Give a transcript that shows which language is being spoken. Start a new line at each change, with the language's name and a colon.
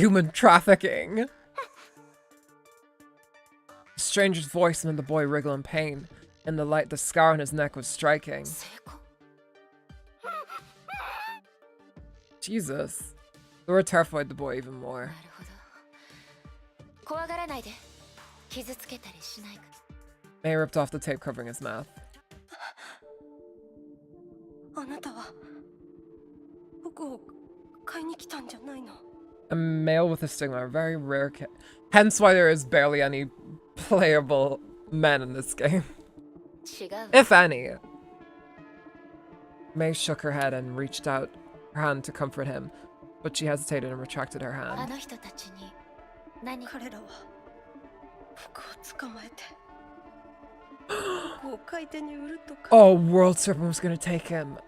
English: they were human trafficking. The stranger's voice made the boy wriggle in pain. In the light, the scar on his neck was striking.
Japanese: 成功
English: Jesus. The word terrified the boy even more.
Japanese: なるほど怖がらないで傷つけたりしないか
English: May ripped off the tape covering his mouth.
Japanese: あなたは僕を買いに来たんじゃないの？
English: A male with a stigma, a very rare kid. Hence why there is barely any playable men in this game.
Japanese: 違う
English: If any. May shook her head and reached out her hand to comfort him, but she hesitated and retracted her
Japanese: あ
English: hand.
Japanese: の人たちに何か彼らは僕を捕まえて僕を買い手に売るとか、
English: Oh, World Serpent was gonna take him.